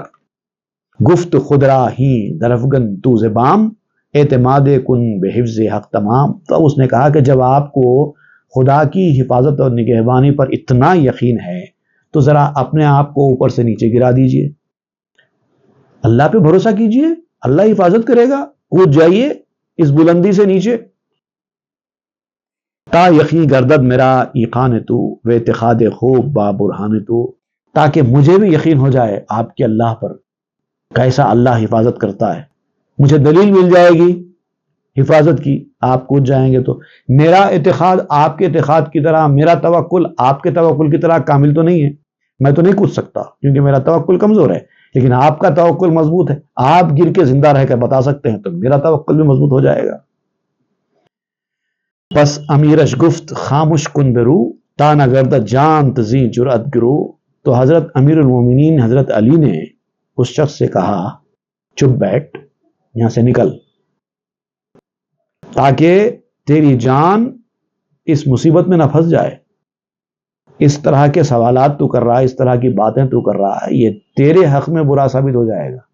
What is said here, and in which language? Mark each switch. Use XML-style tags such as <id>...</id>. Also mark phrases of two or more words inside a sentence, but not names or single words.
<fa>گفت خدرا ہی درفگن تو زبام اعتماد کن بحفظ حق تمام۔</fa> <ur>تو اس نے کہا کہ جب آپ کو خدا کی حفاظت اور نگہبانی پر اتنا یقین ہے تو ذرا اپنے آپ کو اوپر سے نیچے گرا دیجئے، اللہ پہ بھروسہ کیجئے، اللہ حفاظت کرے گا، کود جائیے اس بلندی سے نیچے۔</ur> <fa>تا یقین گردد میرا ایقان تو و اعتقاد خوب با برہان تو،</fa> <ur>تاکہ مجھے بھی یقین ہو جائے آپ کے اللہ پر، کیسا اللہ حفاظت کرتا ہے، مجھے دلیل مل جائے گی حفاظت کی، آپ کود جائیں گے تو۔ میرا اعتقاد آپ کے اعتقاد کی طرح، میرا توکل آپ کے توکل کی طرح کامل تو نہیں ہے، میں تو نہیں کود سکتا کیونکہ میرا توکل کمزور ہے، لیکن آپ کا توکل مضبوط ہے، آپ گر کے زندہ رہ کر بتا سکتے ہیں، تو میرا توکل بھی مضبوط ہو جائے گا۔</ur> <fa>پس امیرش گفت خاموش کن برو تا نہ گردد جانت زی جرأت گرو۔</fa> <ur>تو حضرت امیر المومنین حضرت علی نے اس شخص سے کہا چپ بیٹھ، یہاں سے نکل، تاکہ تیری جان اس مصیبت میں نہ پھنس جائے۔ اس طرح کے سوالات تو کر رہا ہے، اس طرح کی باتیں تو کر رہا ہے، یہ تیرے حق میں برا ثابت ہو جائے گا۔</ur>